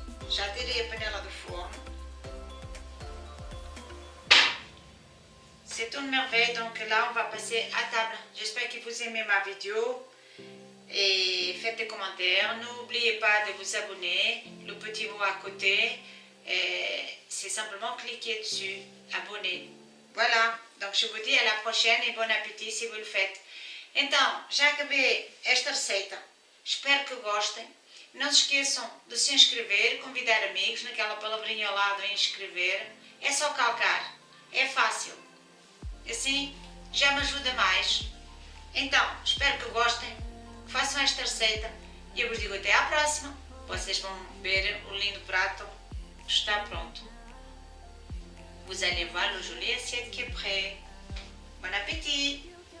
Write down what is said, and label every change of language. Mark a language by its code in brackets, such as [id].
[pt] Já tirei a panela do forno. [fr] C'est une merveille, donc là on va passer à table. J'espère que vous aimez ma vidéo et faites des commentaires. N'oubliez pas de vous abonner, le petit mot à côté, c'est simplement cliquer dessus, abonner. Voilà, donc je vous dis à la prochaine [pt] e bom [fr] appétit se vous le faites. [pt] Então, já acabei esta receita, espero que gostem. Não se esqueçam de se inscrever, convidar amigos, naquela palavrinha ao lado inscrever. É só calcar, é fácil. Assim já me ajuda mais. Então, espero que gostem, que façam esta receita e eu vos digo até à próxima. Vocês vão ver o lindo prato que está pronto. [fr] Vous allez voir le joli assiette qui est prêt. Bon appétit!